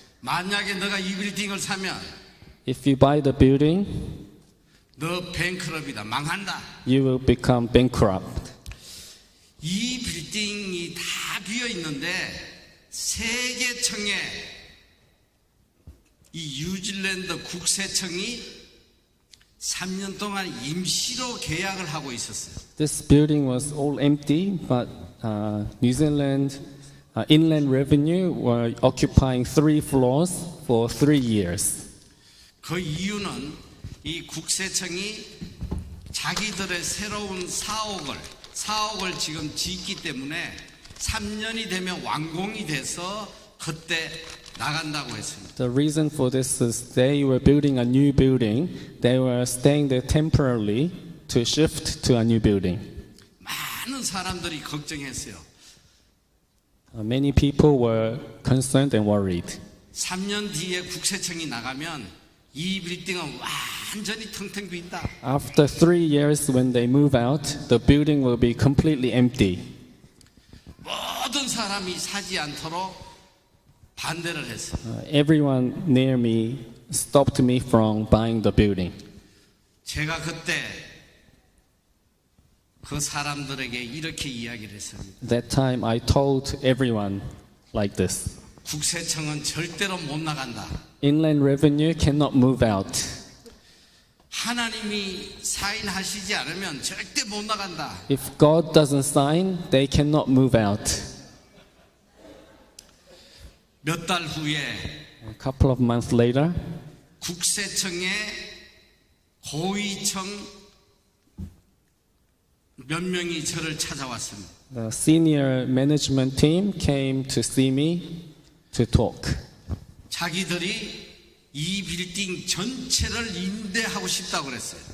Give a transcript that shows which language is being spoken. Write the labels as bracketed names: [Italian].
[Korean] 만약에 너가 이 빌딩을 사면 [English] If you buy the building, [Korean] 너 뱅크럽이다, 망한다. [English] you will become bankrupt. [Korean] 이 빌딩이 다 비어 있는데 세계청에 이 뉴질랜드 국세청이 3년 동안 임시로 계약을 하고 있었어요. [English] This building was all empty, but New Zealand Inland Revenue were occupying 3 floors for 3 years. [Korean] 그 이유는 이 국세청이 자기들의 새로운 사옥을 지금 짓기 때문에 3년이 되면 완공이 돼서 그때 나간다고 했습니다. [English] The reason for this is they were building a new building. They were staying there temporarily to shift to a new building. [Korean] 많은 사람들이 걱정했어요. [English] Many people were concerned and worried. [Korean] 3년 뒤에 국세청이 나가면 이 빌딩은 완전히 텅텅 빈다. [English] After 3 years, when they move out, the building will be completely empty. [Korean] 모든 사람이 사지 않도록 반대를 했어요. [English] Everyone near me stopped me from buying the building. [Korean] 제가 그때 그 사람들에게 이렇게 이야기를 했습니다. [English] That time, I told everyone like this. [Korean] 국세청은 절대로 못 나간다. [English] Inland Revenue cannot move out. [Korean] 하나님이 사인하시지 않으면 절대 못 나간다. [English] If God doesn't sign, they cannot move out. [Korean] 몇 달 후에 [English] A couple of months later, [Korean] 국세청의 고위청 몇 명이 저를 찾아왔습니다. [English] the senior management team came to see me to talk. [Korean] 자기들이 이 빌딩 전체를 임대하고 싶다고 그랬어요.